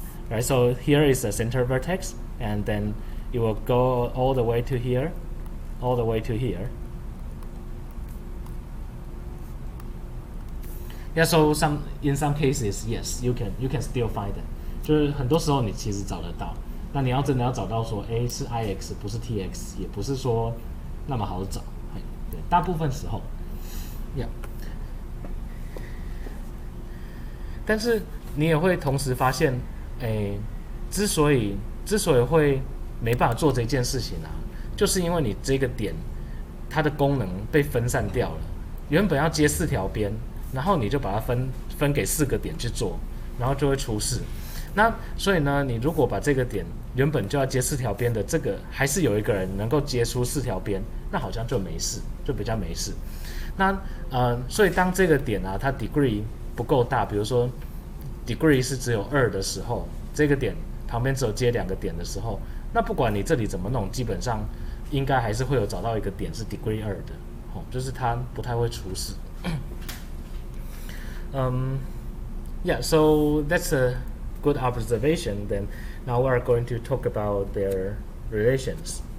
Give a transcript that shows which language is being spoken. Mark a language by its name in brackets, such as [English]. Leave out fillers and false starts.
[English] Right, so here is the center vertex, and then it will go all the way to here, all the way to here. Yeah, so in some cases, yes, you can still find it. [Chinese] 就是很多时候你其实找得到，那你要真的要找到说，是 IX 不是 TX， 也不是说那么好找。对，大部分时候 ，Yeah。但是你也会同时发现，之所以会没办法做这件事情啊，就是因为你这个点它的功能被分散掉了，原本要接4条边。然后你就把它分给4个点去做，然后就会出事。那所以呢，你如果把这个点原本就要接4条边的这个，还是有一个人能够接出4条边，那好像就没事，就比较没事。那所以当这个点啊，它 degree 不够大，比如说 degree 是只有2的时候，这个点旁边只有接2个点的时候，那不管你这里怎么弄，基本上应该还是会有找到一个点是 degree 2的，就是它不太会出事。 [English] Yeah, so that's a good observation. Then now we are going to talk about their relations.